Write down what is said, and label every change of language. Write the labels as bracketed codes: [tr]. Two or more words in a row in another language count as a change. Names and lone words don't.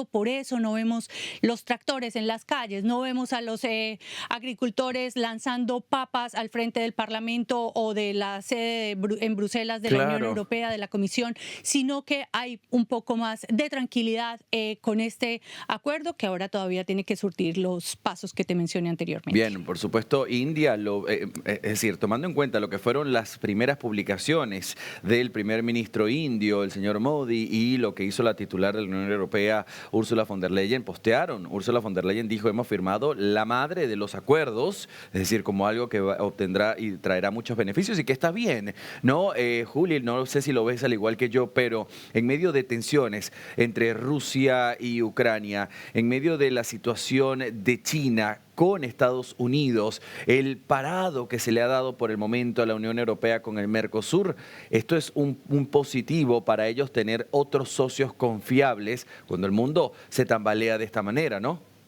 [es] Por eso no vemos los tractores en las calles, no vemos a los agricultores lanzando papas al frente del Parlamento o de la sede en Bruselas de la Unión Europea, de la Comisión, sino que hay un poco más de tranquilidad con este acuerdo, que ahora todavía tiene que surtir los pasos que te mencioné anteriormente. Bien, por supuesto, India es decir, tomando en cuenta lo que fueron las primeras publicaciones del primer ministro indio, el señor Modi, y lo que hizo la titular de la Unión Europea, Ursula von der Leyen, postearon. Ursula von der Leyen dijo, hemos firmado la madre de los acuerdos, es decir, como algo que obtendrá y traerá muchos beneficios y que está bien, ¿no? Juli, no sé si lo ves al igual que yo, pero en medio de tensiones entre Rusia y Ucrania, en medio de la situación de China con Estados Unidos, el parado que se le ha dado por el momento a la Unión Europea con el Mercosur, esto es un positivo para ellos tener otros socios confiables cuando el mundo se tambalea de esta manera, ¿no?